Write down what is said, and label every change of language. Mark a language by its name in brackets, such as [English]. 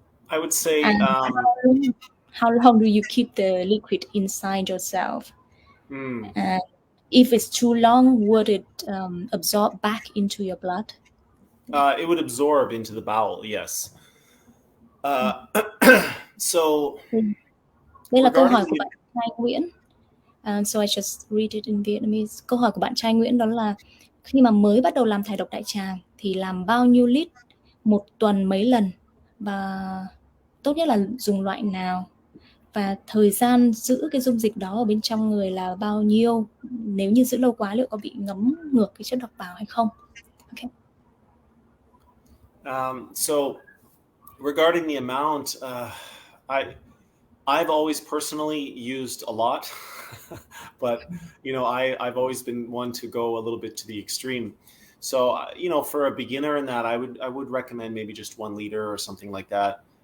[English] I would say how long do you keep the liquid inside yourself? And if it's too long, would it absorb back into your blood? It would absorb into the bowel, yes. So [Vietnamese] đây là câu hỏi của bạn Trai Nguyễn. [English] So I just read it in Vietnamese. [Vietnamese] Câu hỏi của bạn Trai Nguyễn đó là khi mà mới bắt đầu làm thải độc đại tràng thì làm bao nhiêu lít một tuần mấy lần, và tốt nhất là dùng loại nào, và thời gian giữ cái dung dịch đó ở bên trong người là bao nhiêu, nếu như giữ lâu quá liệu có bị ngấm ngược cái chất độc vào hay không. [English] Okay. So regarding the amount, I've always personally used a lot, but I've always been one to go a little bit to the extreme. So for a beginner in that, I would recommend maybe just 1 liter or something like that.